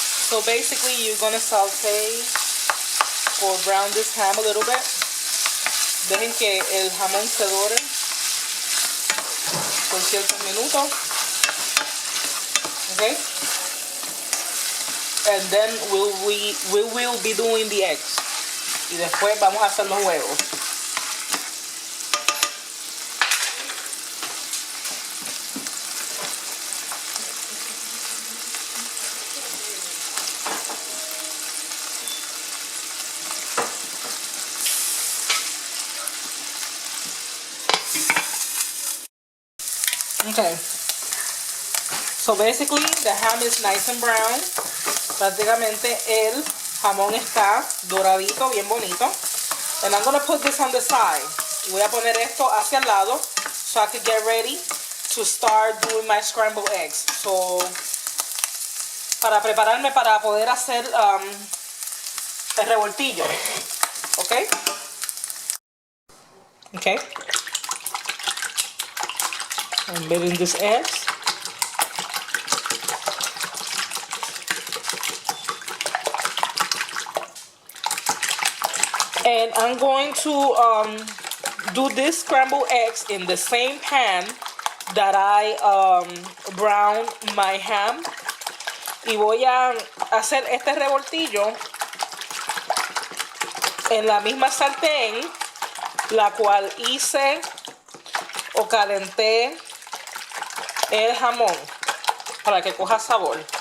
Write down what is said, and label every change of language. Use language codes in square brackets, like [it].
[en] So basically you're gonna saute or brown this ham a little bit. [es] Dejen que el jamón se dore por ciertos minutos. [en] Okay? And then we will be doing the eggs. [es] Y después vamos a hacer los huevos. [en] Okay. So basically the ham is nice and brown. [es] Prácticamente el jamón está doradito, bien bonito. [en] And I'm going to put this on the side. [es] Voy a poner esto hacia el lado [en] so I can get ready to start doing my scrambled eggs. [es] So, para prepararme para poder hacer el revoltillo. [en] Okay? Okay. I'm beating these eggs. And I'm going to do these scrambled eggs in the same pan that I browned my ham. [es] Y voy a hacer este revoltillo en la misma sartén, la cual hice o calenté el jamón para que coja sabor.